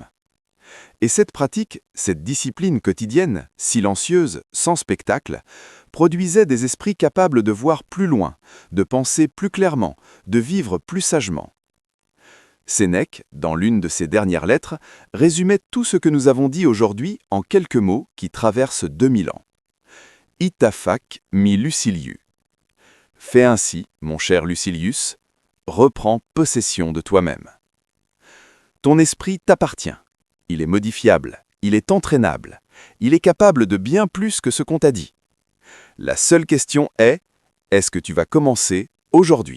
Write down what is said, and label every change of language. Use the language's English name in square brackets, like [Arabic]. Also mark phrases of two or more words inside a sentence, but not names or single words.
[French] Et cette pratique, cette discipline quotidienne, silencieuse, sans spectacle, produisait des esprits capables de voir plus loin, de penser plus clairement, de vivre plus sagement. Sénèque, dans l'une de ses dernières lettres, résumait tout ce que nous avons dit aujourd'hui en quelques mots qui traversent 2000 ans. [Latin] Ita fac mi Luciliu. [French] Fais ainsi, mon cher Lucilius, reprends possession de toi-même. Ton esprit t'appartient. Il est modifiable, il est entraînable, il est capable de bien plus que ce qu'on t'a dit. La seule question est-ce que tu vas commencer aujourd'hui?